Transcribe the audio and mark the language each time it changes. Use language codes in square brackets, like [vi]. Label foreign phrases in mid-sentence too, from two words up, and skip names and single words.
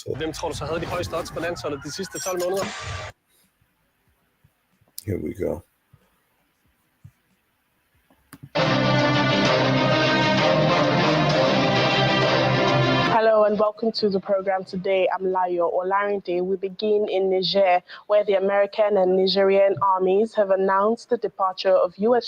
[en] So, [da] Hvem tror du så havde de højeste odds på landsholdet de sidste 12 måneder? [en] here we go. Hello and welcome to the program today. I'm Layo Olarinde. We begin in Niger, where the American and Nigerian armies have announced the departure of U.S.